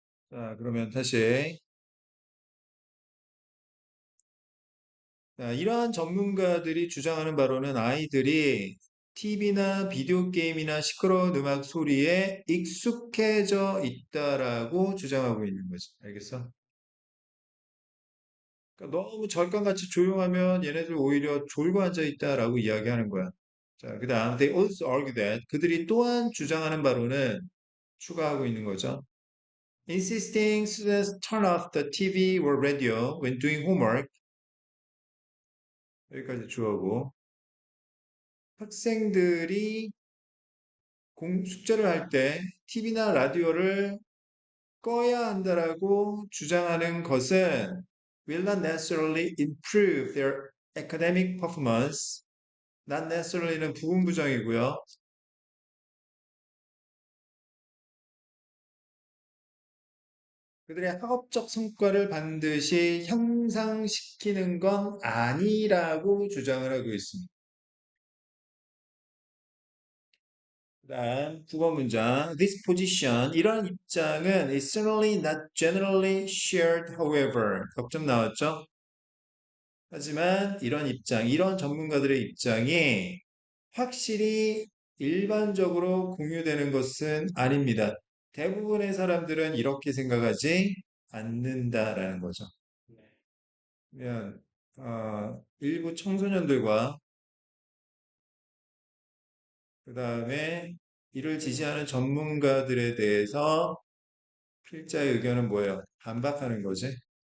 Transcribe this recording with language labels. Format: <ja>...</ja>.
<ko>자, 그러면 다시 이러한 전문가들이 주장하는 바로는 아이들이 TV나 비디오 게임이나 시끄러운 음악 소리에 익숙해져 있다라고 주장하고 있는 거지. 알겠어? 그러니까 너무 절간같이 조용하면 얘네들 오히려 졸고 앉아 있다라고 이야기하는 거야. 자, 그다음</ko> <en>they also argue that</en> <ko>그들이 또한 주장하는 바로는 추가하고 있는 거죠.</ko> <en>Insisting students turn off the TV or radio when doing homework.</en> <ko>여기까지 주어고 학생들이 숙제를 할 때 TV나 라디오를 꺼야 한다라고 주장하는 것은</ko> <en>will not necessarily improve their academic performance.</en> <ko>not necessarly는 부분부정이고요. 그들의 학업적 성과를 반드시 향상시키는 건 아니라고 주장을 하고 있습니다. 그다음 9번 문장.</ko> <en>This position,</en> <ko>이런 입장은</ko> <en>is certainly not generally shared, however.</en> <ko>격점 나왔죠? 하지만 이런 입장, 이런 전문가들의 입장이 확실히 일반적으로 공유되는 것은 아닙니다. 대부분의 사람들은 이렇게 생각하지 않는다라는 거죠. 그러면 일부 청소년들과 그 다음에 이를 지지하는 전문가들에 대해서 필자의 의견은 뭐예요? 반박하는 거지.</ko>